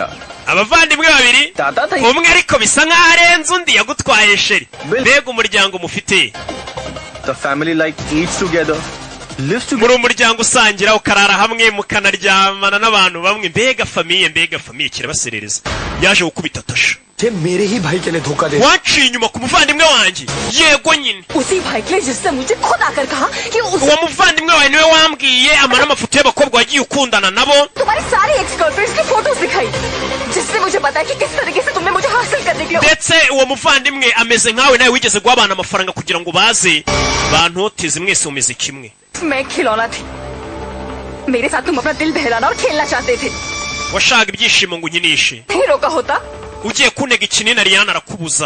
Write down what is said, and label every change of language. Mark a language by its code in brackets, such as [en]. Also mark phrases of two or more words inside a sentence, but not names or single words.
[rw] Abavandimwe babiri umwe ariko bisa nkaho arenze undi yagutwaye sheri. Mbega umuryango mufite. [en] The family like eats together, lives together. [rw] Muri umuryango usangira ukarara hamwe mukanaryamana n'abantu bamwe. Mbega famiye kirabaserereza. Yaje gukubita Tasha. [hi] ये मेरे ही भाई के लिए धोखा दे. [rw] Waciye inyuma ku muvandimwe wanjye. Yego nyine. [hi] उसी भाई के लिए जिसने मुझे खुद आकर कहा कि [rw] uwo muvandimwe wawe niwe wambwiye amara amafoto y'abakobwa wagiye ukundana nabo. [hi] तुम्हारी सारी [en] ex girlfriends [hi] की फोटोज दिखाई जिससे मुझे पता है कि किस तरीके से तुमने मुझे हासिल करने के लिए. [rw] Ndetse uwo muvandimwe ameze nkawe nawe wigeze guha abantu amafaranga kugira ngo baze bantoteze mwese mumeze kimwe. [hi] मैं खिलौना थी. मेरे साथ तुम अपना दिल बहलाना और खेलना चाहते थे. [rw] Washaka ibyishimo ngo unyinishe. [hi] हीरो का होता. [rw] Ugiye kuntega ikinini Ariana arakubuza.